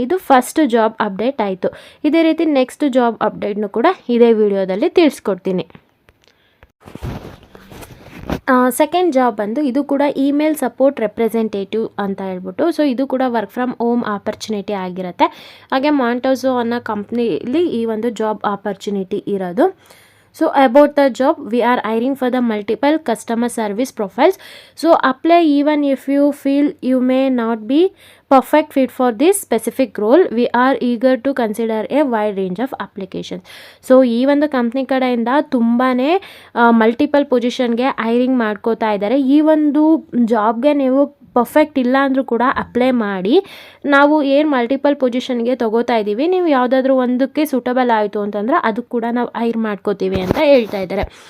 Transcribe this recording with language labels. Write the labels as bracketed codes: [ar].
[kn] ಇದು first job update ಆಯಿತು. ಇದೇ ರೀತಿ ನೆಕ್ಸ್ಟ್ ಜಾಬ್ ಅಪ್ಡೇಟ್ನು ಕೂಡ ಇದೇ ವಿಡಿಯೋದಲ್ಲಿ ತಿಳಿಸ್ಕೊಡ್ತೀನಿ. ಸೆಕೆಂಡ್ ಜಾಬ್ ಬಂದು ಇದು ಕೂಡ ಇಮೇಲ್ ಸಪೋರ್ಟ್ ರೆಪ್ರೆಸೆಂಟೇಟಿವ್ ಅಂತ ಹೇಳ್ಬಿಟ್ಟು. ಸೊ ಇದು ಕೂಡ ವರ್ಕ್ ಫ್ರಮ್ ಹೋಮ್ ಆಪರ್ಚುನಿಟಿ ಆಗಿರುತ್ತೆ. ಹಾಗೆ ಮಾಂಟೋಸೋ ಅನ್ನೋ ಕಂಪ್ನಿಲಿ ಈ ಒಂದು ಜಾಬ್ ಆಪರ್ಚುನಿಟಿ ಇರೋದು. [en] So about the job, we are hiring for the multiple customer service profiles. So apply even if you feel you may not be perfect fit for this specific role. We are eager to consider a wide range of applications. [kn] So ಈ ಒಂದು company ಕಡೆಯಿಂದ ತುಂಬಾ multiple ಪೊಸಿಷನ್ಗೆ hiring ಮಾಡ್ಕೋತಾ ಇದ್ದಾರೆ. ಈ ಒಂದು ಜಾಬ್ಗೆ ನೀವು perfect ಇಲ್ಲ ಅಂದರೂ ಕೂಡ ಅಪ್ಲೈ ಮಾಡಿ, ನಾವು ಏನು ಮಲ್ಟಿಪಲ್ ಪೊಸಿಷನ್ಗೆ ತೊಗೋತಾ ಇದ್ದೀವಿ, ನೀವು ಯಾವುದಾದ್ರೂ ಒಂದಕ್ಕೆ ಸೂಟಬಲ್ ಆಯಿತು ಅಂತಂದರೆ ಅದಕ್ಕೆ ಕೂಡ ನಾವು ಹೈರ್ ಮಾಡ್ಕೋತೀವಿ ಅಂತ ಹೇಳ್ತಾ ಇದ್ದಾರೆ.